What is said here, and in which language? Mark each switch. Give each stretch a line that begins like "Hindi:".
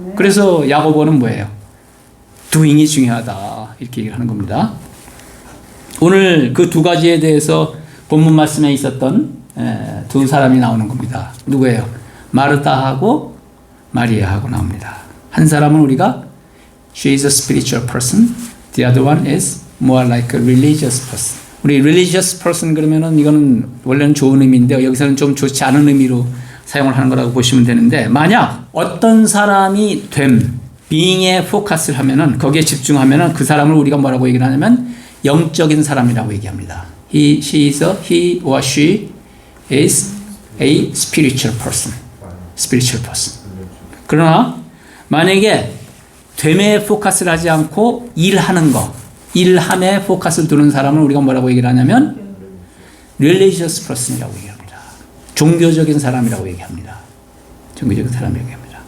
Korean: 그래서 야고보는 뭐예요? doing이 중요하다. 이렇게 얘기를 하는 겁니다. 오늘 그 두 가지에 대해서 본문 말씀에 있었던 두 사람이 나오는 겁니다. 누구예요? 마르다하고 마리아하고 나옵니다. 한 사람은 우리가
English: she is a spiritual person. The other one is more like a religious person.
Korean: 우리 religious person 그러면은 이거는 원래는 좋은 의미인데 여기서는 좀 좋지 않은 의미로 사용을 하는 거라고 보시면 되는데 만약 어떤 사람이 being에 포커스를 하면은 거기에 집중하면은 그 사람을 우리가 뭐라고 얘기를 하냐면 영적인 사람이라고 얘기합니다.
English: he or she is a spiritual person. spiritual person.
Korean: 그러나 만약에 됨에 포커스를 하지 않고 일하는 거, 일함에 포커스를 두는 사람을 우리가 뭐라고 얘기를 하냐면 religious person이라고 얘기합니다. 종교적인 사람이라고 얘기합니다. 종교적인 사람이라고 얘기합니다.